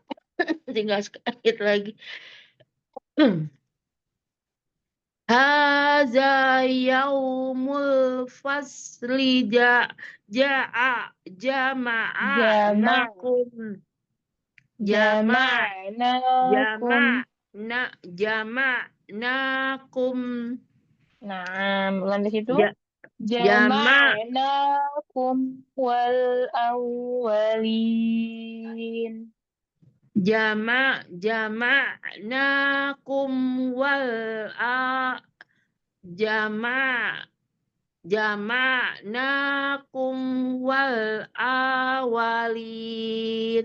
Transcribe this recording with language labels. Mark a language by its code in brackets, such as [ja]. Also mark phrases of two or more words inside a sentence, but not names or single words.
[id] Tinggal sedikit lagi. [ar] هذا يوم الفصل جا Jama' جمعناكم جمع' jama'nakum. jama'nakum [id] Nah, ulang di situ. [ar] جا جمع' جمعناكم والأولين. جمعناكم وال أ جمع جمعناكم والأولين.